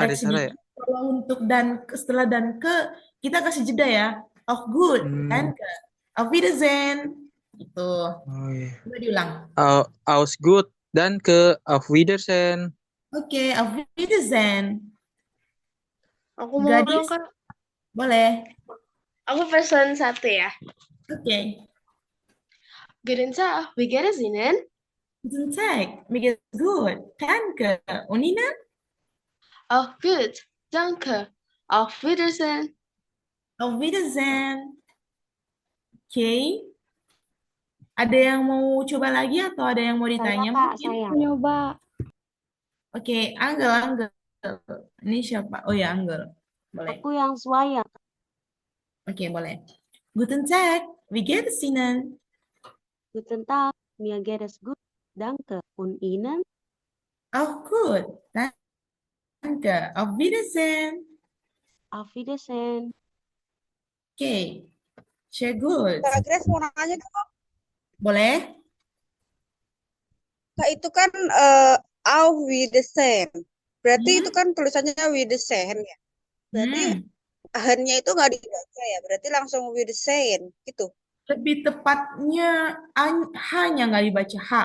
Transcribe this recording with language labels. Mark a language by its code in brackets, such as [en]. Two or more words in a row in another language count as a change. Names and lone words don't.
[id] koreksi salah ya? dikit, kalau untuk setelah dan ke, kita kasih jeda ya. [de] Auf gut, danke. Auf Wiedersehen. [id] Gitu. Oh, iya. Coba diulang. [de] Aus gut, danke, auf Wiedersehen. [id] Oke, [de] auf Wiedersehen. [id] Aku mau dong, Gadis, Kak. boleh. Aku pesen satu ya. Oke. [de] Guten Tag, wie geht es Ihnen? Guten Tag, mir geht's gut. Danke. Und Ihnen? Auch gut, danke. Auf Wiedersehen. Auf Wiedersehen. [id] Oke. Ada yang mau coba lagi atau ada yang mau Saya, ditanya Kak, mungkin? saya. Nyoba. Oke, Anggel. Ini siapa? Oh ya, Anggel. Boleh. Aku yang swaya. Oke, boleh. [de] Guten Tag, wie geht es Ihnen? Guten Tag, mir geht es gut. Danke. Und Ihnen? Auch gut. Danke. Auf Wiedersehen. Auf Wiedersehen. [id] Oke, [de] sehr gut. [id] Kak Grace mau nanya dong, Kak. Boleh? Kak, itu kan [de] auf Wiedersehen. [id] Berarti itu kan tulisannya Wiedersehen ya. Berarti H-nya itu nggak dibaca ya. Berarti langsung Wiedersehen gitu. Lebih tepatnya H-nya nggak dibaca H.